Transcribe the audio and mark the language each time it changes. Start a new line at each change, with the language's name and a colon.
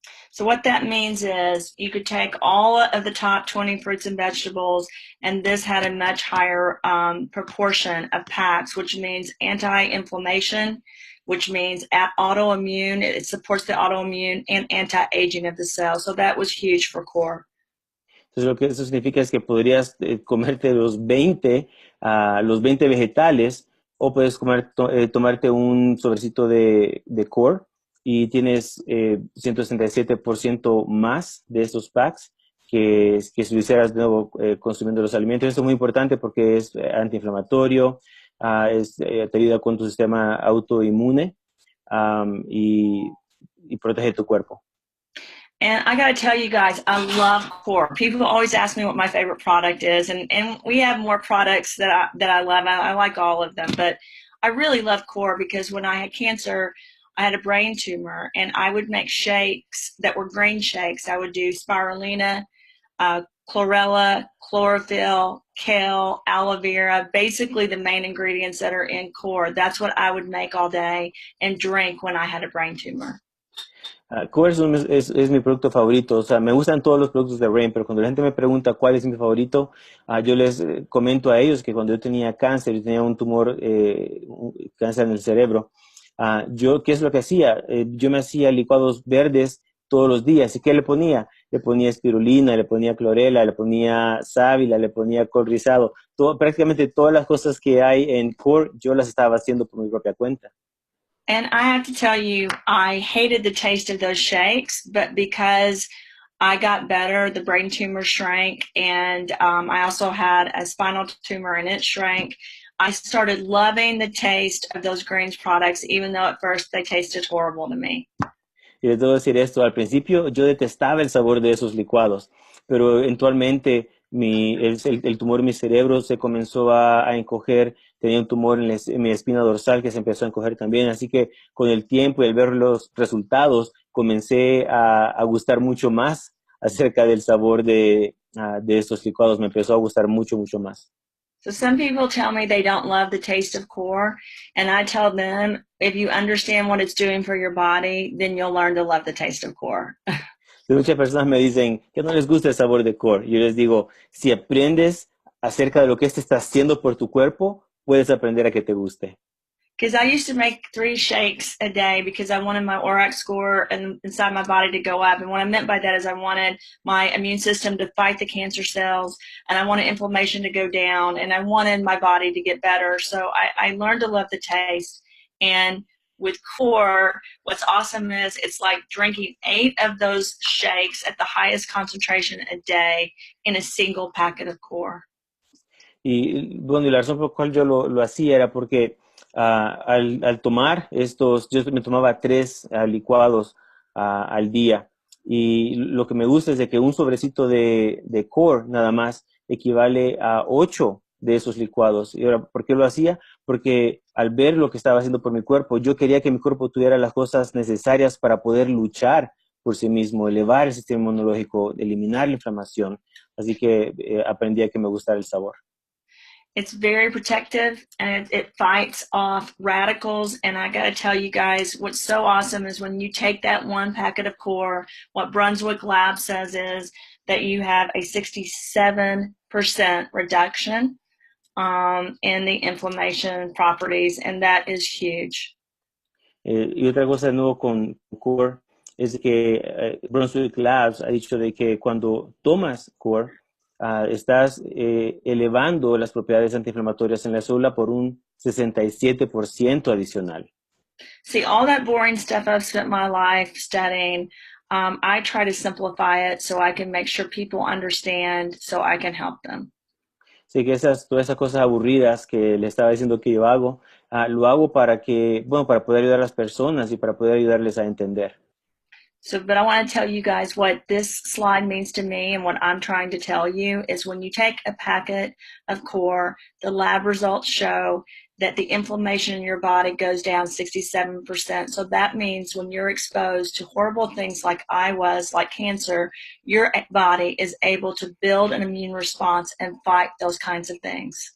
English: So what that means is you could take all of the top 20 fruits and vegetables, and this had a much higher proportion of packs, which means anti-inflammation, which means autoimmune. It supports the autoimmune and anti-aging of the cells. So that was huge for core.
Spanish: Entonces, lo que eso significa es que podrías comerte los 20 vegetales, o puedes tomarte un sobrecito de core y tienes 167% más de estos packs que si lo hicieras de nuevo consumiendo los alimentos. Esto es muy importante porque es antiinflamatorio, te ayuda con tu sistema autoinmune y protege tu cuerpo.
English: And I got to tell you guys, I love core. People always ask me what my favorite product is, and we have more products that I love. I like all of them, but I really love core because when I had cancer, I had a brain tumor, and I would make shakes that were green shakes. I would do spirulina, chlorella, chlorophyll, kale, aloe vera, basically the main ingredients that are in core. That's what I would make all day and drink when I had a brain tumor.
Spanish: Core es mi producto favorito. O sea, me gustan todos los productos de Rain, pero cuando la gente me pregunta cuál es mi favorito, yo les comento a ellos que cuando yo tenía cáncer, yo tenía un tumor, cáncer en el cerebro, ¿qué es lo que hacía? Yo me hacía licuados verdes todos los días. ¿Y qué le ponía? Le ponía espirulina, le ponía clorela, le ponía sábila, le ponía col rizado. Prácticamente todas las cosas que hay en Core, yo las estaba haciendo por mi propia cuenta.
English: And I have to tell you, I hated the taste of those shakes, but because I got better, the brain tumor shrank, and I also had a spinal tumor and it shrank. I started loving the taste of those greens products, even though at first they tasted horrible to me.
Spanish: Y les debo decir esto, al principio yo detestaba el sabor de esos licuados, pero eventualmente el tumor en mi cerebro se comenzó a encoger, tenía un tumor en mi espina dorsal que se empezó a encoger también, así que con el tiempo y al ver los resultados comencé a gustar mucho más acerca del sabor de estos licuados, me empezó a gustar mucho, mucho más.
English: So some people tell me they don't love the taste of core, and I tell them, if you understand what it's doing for your body, then you'll learn to love the taste of core.
Spanish: Muchas personas me dicen que no les gusta el sabor de core. Yo les digo, si aprendes acerca de lo que este está haciendo por tu cuerpo, puedes aprender a que te guste.
English: Because I used to make 3 shakes a day because I wanted my ORAC score inside my body to go up. And what I meant by that is I wanted my immune system to fight the cancer cells, and I wanted inflammation to go down, and I wanted my body to get better. So I learned to love the taste. And with core, what's awesome is it's like drinking 8 of those shakes at the highest concentration a day in a single packet of core.
Spanish: Y bueno, y la razón por la cual yo lo hacía era porque al tomar estos, yo me tomaba 3 licuados al día. Y lo que me gusta es de que un sobrecito de core nada más equivale a 8 de esos licuados. ¿Y ahora por qué lo hacía? Porque al ver lo que estaba haciendo por mi cuerpo, yo quería que mi cuerpo tuviera las cosas necesarias para poder luchar por sí mismo, elevar el sistema inmunológico, eliminar la inflamación. Así que aprendí a que me gustara el sabor.
English: It's very protective, and it fights off radicals. And I got to tell you guys, what's so awesome is when you take that 1 packet of core, what Brunswick Lab says is that you have a 67% reduction in the inflammation properties, and that is huge.
Spanish: Y otra cosa de nuevo con core es que Brunswick Labs ha dicho de que cuando tomas core, estás elevando las propiedades antiinflamatorias en la célula por un 67% adicional.
English: See, all that boring stuff I've spent my life studying, I try to simplify it so I can make sure people understand so I can help them.
Spanish: Así que todas esas cosas aburridas que le estaba diciendo que yo hago, lo hago para que, bueno, para poder ayudar a las personas y para poder ayudarles a entender.
English: So, but I want to tell you guys what this slide means to me, and what I'm trying to tell you is when you take a packet of core, the lab results show that the inflammation in your body goes down 67%. So that means when you're exposed to horrible things like I was, like cancer, your body is able to build an immune response and fight those kinds of things.